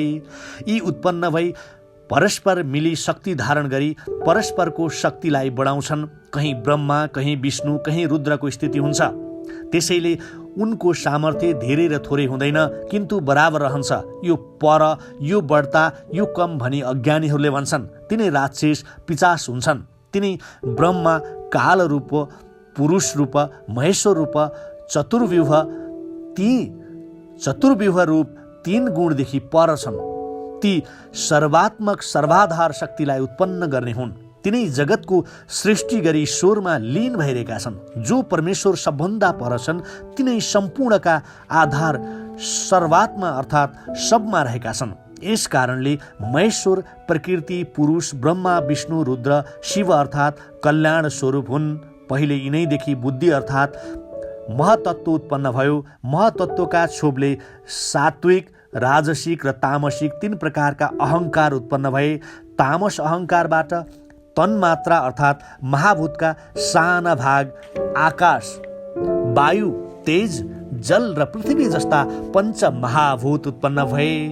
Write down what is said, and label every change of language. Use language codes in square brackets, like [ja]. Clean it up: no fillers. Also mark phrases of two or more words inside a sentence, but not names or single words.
[ne] यी उत्पन्न भई परस्पर मिली शक्ति धारण गरी परस्परको शक्तिलाई बढाउँछन्। कहीँ ब्रह्मा, कहीँ विष्णु, कहीँ रुद्रको स्थिति हुन्छ। त्यसैले उनको सामर्थ्य धेरै र थोरै हुँदैन, किन्तु बराबर रहन्छ। यो पर, यो बढ्ता, यो कम भनी अज्ञानीहरूले भन्छन्। तिनै राक्षस, पिचास हुन्छन्। तिनै ब्रह्मा काल रूप, पुरुष रूप, महेश्वर रूप, चतुर्व्यूह, ती चतुर्व्यूह रूप 3 गुणदेखि पर छन्। ती सर्वात्मक सर्वाधार शक्तिलाई उत्पन्न गर्ने हुन्। तिनै जगतको सृष्टि गरी ईश्वरमा लीन भइरहेका छन्। जो परमेश्वर सबभन्दा पर छन्, तिनै सम्पूर्णका आधार सर्वात्मा अर्थात् सबमा रहेका छन्। यस कारणले महेश्वर प्रकृति, पुरुष, ब्रह्मा, विष्णु, रुद्र, शिव अर्थात् कल्याण स्वरूप हुन्। पहिले यिनैदेखि बुद्धि अर्थात् महतत्व उत्पन्न भयो। महतत्वका क्षोभले सात्विक, राजसिक र तामसिक 3 प्रकारका अहङ्कार उत्पन्न भए। तामस अहङ्कारबाट तन्मात्रा अर्थात् महाभूतका साना भाग आकाश, वायु, तेज, जल र पृथ्वी जस्ता 5 महाभूत उत्पन्न भए।